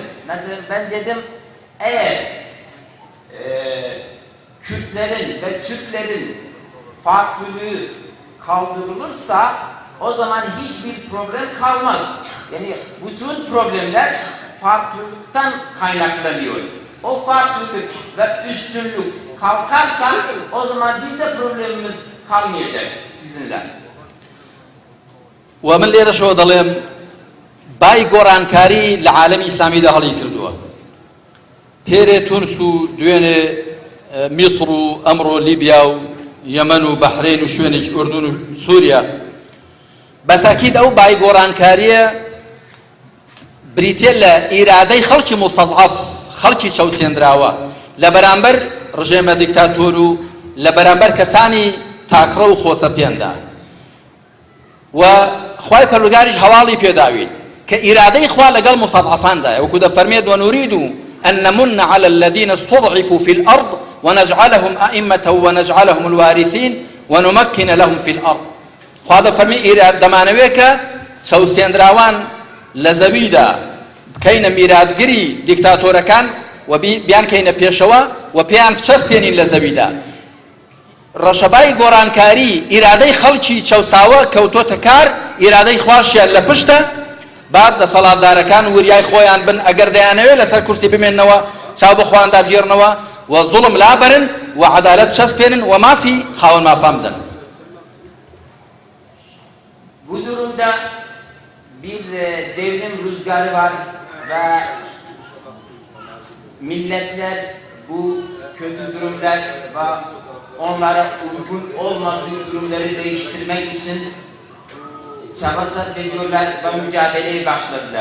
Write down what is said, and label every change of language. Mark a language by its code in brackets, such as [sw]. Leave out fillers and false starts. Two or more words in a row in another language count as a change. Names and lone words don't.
[tr] Mesela ben dedim eğer Kürtlerin ve Türklerin farklılığı kaldırılırsa o zaman hiçbir problem kalmaz. Yani bütün problemler farklılıktan kaynaklanıyor. O farklılık ve üstünlük kalkarsa o zaman bizde problemimiz kalmayacak sizinle. [ckb] ومن لێرە شەوە دەڵێم بای گۆڕانکاری لە عالەمی ئیسلامیدا هەڵی کردووە پێرێ تونس و دوێنێ میسر و ئەمڕۆ لیبیا و یەمەن و بەحرین و شوێنێکی ئوردون و سووریا بە تاکید ئەو بای گۆڕانکاریە بریتێ لە ئیرادەی خەڵکی مستەضعەف خەڵکی چەوسێنراوە لە بەرامبەر ڕژێمە دیکتاتۆر و لە بەرامبەر کەسانی تاکڕە و خۆسەپێندا و خوای پەروەردگاریش هەواڵی پێداوین کە ئیرادەی خوا لەگەڵ مستەضعەفاندایە وەکو دەفەرمێت [ar] وەنورید أن نمن على الذين استضعفوا في الأرض ونجعلهم أئمة ونجعلهم الوارثين ونمكن لهم في الأرض [ckb] خوا دەفەرمێ ئیراد دەمانەوێت کە چەوسێنراوان لە زەویدا بکەینە میراتگری دیکتاتۆرەکان و بیان کەینە پێشەوە و پێیان بچەسپێنین لە زەویدا ڕەشەبای گۆڕانکاری ئیرادەی خەڵکی چەوساوە کەوتۆتە کار ئیرادەی خواشیان لە پشتە بعد دەسەڵاتدارەکان وریای خۆیان بن ئەگەر دەیانەوێت لەسەر کورسی بمێننەوە چاو بە خۆیان دابگێڕنەوە و زوڵم لابەرن و عەدالەت بچەسپێنن و مافی خاوەن مافام بدەن. [tr] Bu durumda bir devrim rüzgarı var ve milletler bu kötü durumlar ve onlara uygun olmadığı durumları değiştirmek için çaba sarf ediyorlar ve mücadeleye başladılar.